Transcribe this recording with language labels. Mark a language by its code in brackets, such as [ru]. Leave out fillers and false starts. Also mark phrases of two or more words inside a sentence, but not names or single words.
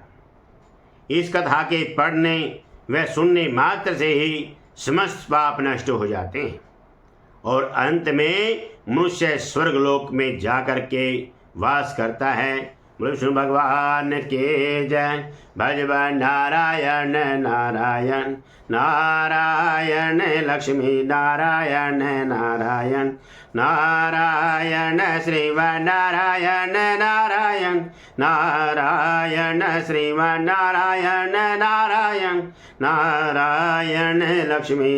[hi] इस कथा के पढ़ने व सुनने मात्र से ही समस्त पाप नष्ट हो जाते हैं और अंत में मनुष्य स्वर्गलोक में जाकर के वास करता है। विष्णु भगवान के जय। भजबन नारायण नारायण नारायण लक्ष्मी नारायण नारायण नारायण श्रीवन नारायण नारायण नारायण श्रीवन नारायण नारायण नारायण लक्ष्मी